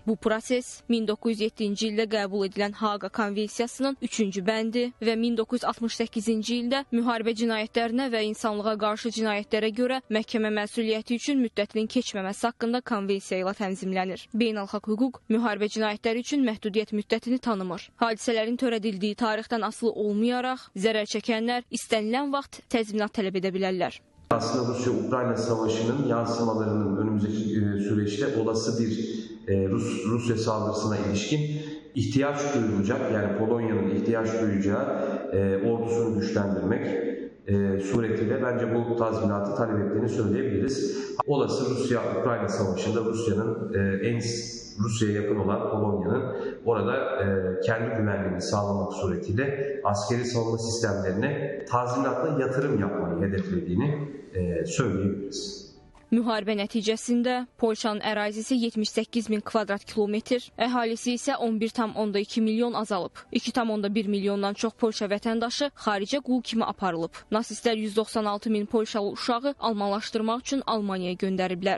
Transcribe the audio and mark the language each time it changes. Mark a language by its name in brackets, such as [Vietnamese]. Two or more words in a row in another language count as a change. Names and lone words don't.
[Azerbaijani] Bu proses 1907-ci ildə qəbul edilən Haaqa Konvensiyasının 3-cü bəndi və 1968-ci ildə müharibə cinayətlərinə və insanlığa qarşı cinayətlərə görə məhkəmə məsuliyyəti üçün müddətinin keçməməsi haqqında konvensiya ilə tənzimlənir. Beynəlxalq hüquq müharibə cinayətləri üçün məhdudiyyət müddətini tanımır. Hadisələrin törədildiyi tarixdən asılı olmayaraq zərər çəkənlər istənilən vaxt təzminat tələb edə bilərlər. [Turkish] Aslında Rusya-Ukrayna savaşının yansımalarının önümüzdeki süreçte olası bir Rusya saldırısına ilişkin ihtiyaç duyulacak, yani Polonya'nın ihtiyaç duyacağı ordusunu güçlendirmek suretiyle bence bu tazminatı talep ettiğini söyleyebiliriz. Olası Rusya-Ukrayna savaşında Rusya'ya yakın olan Polonya'nın orada kendi güvenliğini sağlamak suretiyle askeri savunma sistemlerine tazminatla yatırım yapmayı hedeflediğini söyleyebiliriz. [Azerbaijani] Müharibə nəticəsində Polşanın ərazisi 78 min kvadrat kilometr, əhalisi isə 11,2 milyon azalıb. 2,1 milyondan çox Polşa vətəndaşı xaricə qul kimi aparılıb. Nasistlər 196 min Polşalı uşağı almanlaşdırmaq üçün Almaniyaya göndəriblər.